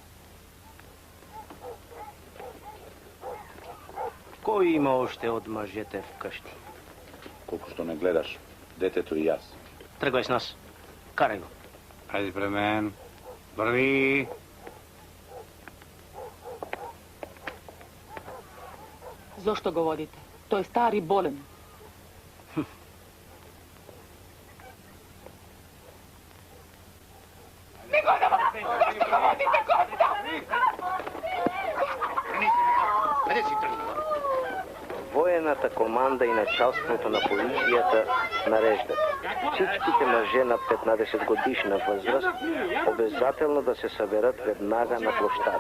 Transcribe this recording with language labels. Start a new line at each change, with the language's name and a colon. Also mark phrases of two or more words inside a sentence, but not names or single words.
Bulgarian: Кој има още од мажете вкъщи?
Macedonian: Колко што не гледаш, детето и јас.
Bulgarian: Тргвај с нас. Карај го. Ајде пре мен. Врви.
Macedonian: Зошто го водите? Тој е стар и болен.
Bulgarian: Военната команда и началството на полицията нареждат всичките мъже над 15 годишна възраст обязателно да се съберат веднага на площада.